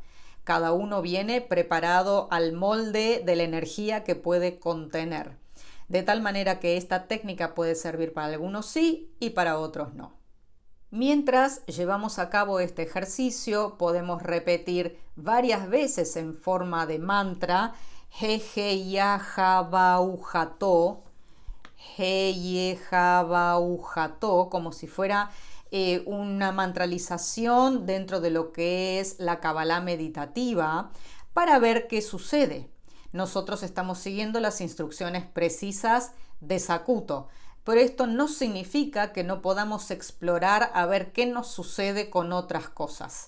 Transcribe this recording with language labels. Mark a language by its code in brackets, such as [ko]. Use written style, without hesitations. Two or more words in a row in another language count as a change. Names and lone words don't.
[es] Cada uno viene preparado al molde de la energía que puede contener. De tal manera que esta técnica puede servir para algunos sí y para otros no. Mientras llevamos a cabo este ejercicio, podemos repetir varias veces en forma de mantra He-Ye-Ya-Ja-Ba-U-Ja-To, He-Ye-Ja-Ba-U-Ja-To, como si fuera una mantralización dentro de lo que es la Kabbalah meditativa, para ver qué sucede. Nosotros estamos siguiendo las instrucciones precisas de Sakuto. Pero esto no significa que no podamos explorar a ver qué nos sucede con otras cosas.